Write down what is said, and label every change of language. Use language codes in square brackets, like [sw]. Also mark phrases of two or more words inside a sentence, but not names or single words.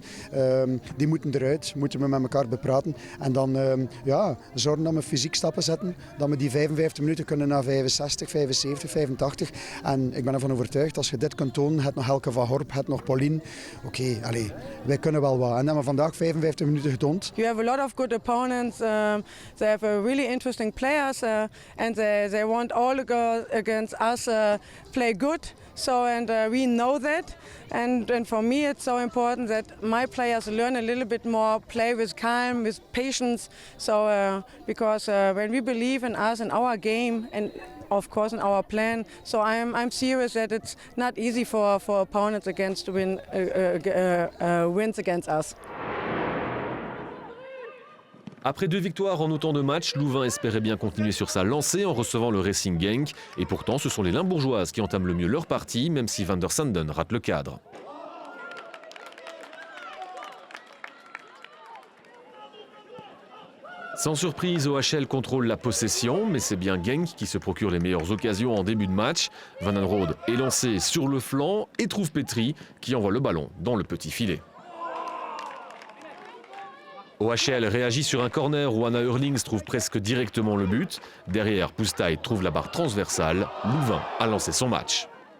[nl] Die moeten eruit, moeten we met elkaar bepraten. En dan zorgen dat we fysiek stappen zetten. Dat we die 55 minuten kunnen naar 65, 75, 85. En ik ben ervan overtuigd, als je dit kunt tonen, het nog Helke van Horp, het nog Pauline. Wij kunnen wel wat. En dat hebben we vandaag 55 minuten getoond. [en] You have a lot of good opponents. They have a really interesting players. And they want all the girls against us play good. So we know that. And for me it's so important that my players learn a little bit more, play with calm, with patience. So because when we believe in us and our game and of course in our plan, so I'm serious that it's not easy for opponents against to win wins against us. [fr] Après 2 victoires en autant de matchs, Louvain espérait bien continuer sur sa lancée en recevant le Racing Genk. Et pourtant, ce sont les Limbourgeoises qui entament le mieux leur partie, même si Van der Sanden rate le cadre. Sans surprise, OHL contrôle la possession, mais c'est bien Genk qui se procure les meilleures occasions en début de match. Van den Rode est lancé sur le flanc et trouve Petri qui envoie le ballon dans le petit filet. OHL réagit sur un corner où Anna Hurlings trouve presque directement le but. Derrière, Poustaï trouve la barre transversale. Louvain a lancé son match.